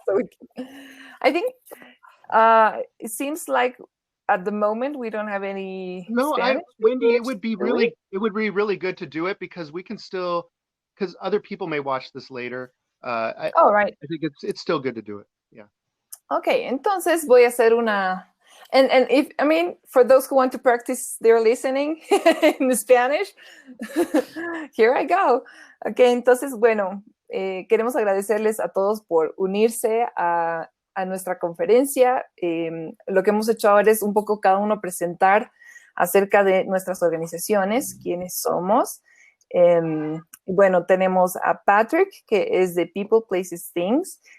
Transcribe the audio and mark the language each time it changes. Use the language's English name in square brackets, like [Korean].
[English] So I think it seems like at the moment we don't have any Spanish. Wendy, it would be really good to do it because we can still, because other people may watch this later. Right. I think it's still good to do it. Yeah. [Spanish] Okay, entonces voy a hacer una. [English] And if, I mean, for those who want to practice their listening in Spanish, here I go. [Spanish] Okay, entonces, bueno, queremos agradecerles a todos por unirse a nuestra conferencia. Lo que hemos hecho ahora es un poco cada uno presentar acerca de nuestras organizaciones, quiénes somos. Bueno, tenemos a Patrik, que es de People, Places, Things.